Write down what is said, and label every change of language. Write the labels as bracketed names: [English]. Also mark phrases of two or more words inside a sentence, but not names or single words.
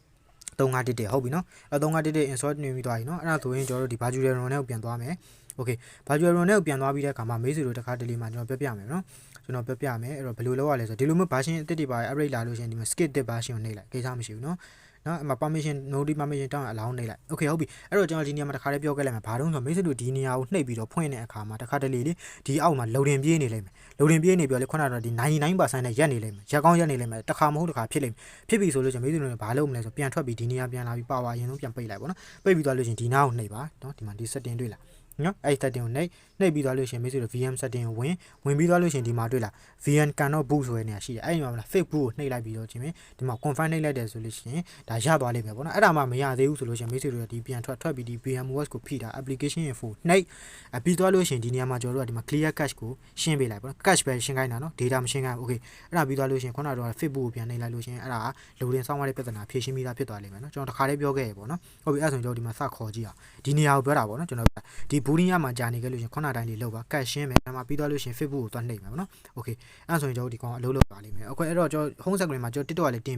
[Burmese] 3511 ဟုတ်ပြီနော်အဲ3511 install နေပြီးသွားပြီနော်အဲ့ဒါဆိုရင်ကျွန်တော်တို့ဒီ [English] virtual ROM [Burmese] နဲ့ကိုပြန်သွားမယ် okay [English] virtual ROM [Burmese] နဲ့ကိုပြန်သွားပြီးတဲ့အခါမှာမိတ်ဆွေတို့တစ်ခါတလေမှာကျွန်တော်ပြပြမယ် နော်ကျွန်တော်ပြပြမယ်အဲ့တော့ဘယ်လိုလုပ်ရလဲဆိုတော့ဒီလိုမျိုး version အသစ်တွေပါ upgrade လာလို့ရှိရင်ဒီမှာ skip တစ် version ကိုနှိပ်လိုက်ကိစ္စမရှိဘူးနော်နော်အမ [English] permission node permission [Burmese] တောင်းအလောင်းနှိပ်လိုက် okay ဟုတ်ပြီအဲ့တော့ကျွန်တော်ဒီနေရာမှာတစ်ခါလေးပြောခဲ့လိုက်မယ်ဘာလို့ဆိုတော့မိတ်ဆွေတို့ဒီနေရာကိုနှိပ်ပြီးတော့ဖွင့်တဲ့အခါမှာတစ်ခါတလေလေဒီအောက်မှာ loading ပြေးနေလိမ့်မယ် loading ပြေးနေပြောလေခုနကတော့ဒီ 99% နဲ့ရက်နေလိမ့်မယ်ရက်ကောင်းရက်နေလိမ့်မယ်တစ်ခါမဟုတ်တစ်ခါဖြစ်လိမ့်မယ်ဖြစ်ပြီဆိုလို့ကျွန်တော်မိတ်ဆွေတို့ဘာလုပ်မလဲဆိုပြန်ထွက်ပြီးဒီနေရာပြန်လာပြီး power အရင်ဆုံးပြန်ပိတ်လိုက်ပေါ့နော်ပိတ်ပြီးသွားလို့ချင်းဒီနားကိုနှိပ်ပါနော်ဒီမှာဒီ setting တွေ့လားနော် အဲ့ setting ကိုနှိပ်ပြီးသွားလို့ရှိရင်မိတ်ဆွေတို့ [English] VM setting [Burmese] ကိုဝင်ပြီးသွားလို့ရှိရင်ဒီမှာတွေ့လား [English] VM cannot boot [Burmese] ဆိုတဲ့နေရာရှိတယ်အဲ့ဒီမှာမလား [English] fake boot [Burmese] ကိုနှိပ်လိုက်ပြီးတော့ချင်းဒီမှာ confirm နှိပ်လိုက်တယ်ဆိုလို့ရှိရင်ဒါရသွားလိမ့်မယ်ပေါ့နော်အဲ့ဒါမှမရသေးဘူးဆိုလို့ရှိရင်မိတ်ဆွေတို့ဒီပြန်ထွက်ပြီးဒီ VMOS ကိုဖိတာ [English] application info [Burmese] နှိပ်ပြီးသွားလို့ရှိရင်ဒီနေရာမှာကျွန်တော်တို့ကဒီမှာ [English] clear cache [Burmese] ကိုရှင်းပေးလိုက်ပေါ့နော် cache ပဲရှင်းခိုင်းတာနော် data မရှင်းခိုင်းဘူး okay အဲ့ဒါပြီးသွားလို့ရှိရင်ခုနကတော့ [English] fake boot [Burmese] ကိုပြန်နှိပ် လိုက်လို့ရှိရင်အဲ့ဒါက loading ဆောင်းရတဲ့ပြဿနာဖြေရှင်းပြီးသားဖြစ်သွားလိမ့်မယ်နော်ကျွန်တော်တခါလေးပြောခဲ့ရပေါ့နော်ဟုတ်ပြီအဲ့ဆိုရင်ကျွန်တော်ဒီမှာစခေါ်ကြည့်အောင်ဒီနေရာကိုပြောတာပေါ့နော်ကျွန်တော်ဒီ booting ရမှာကြာနေခဲ့လို့ရှင်ခုနတိုင်းလေးလောက်ပါ cache ရှင်းမယ်အဲ့မှာပြီးသွားလို့ရှင် Facebook ကိုသွားနှိပ်မယ်ပေါ့နော် okay အဲ့ဆိုရင်ကျွန်တော်ဒီကောင်အလုပ်လုပ်ပါလိမ့်မယ် okay အဲ့တော့ကျွန်တော် [English] home screen [Burmese] မှာကျွန်တော် TikTok ကလည်းတင်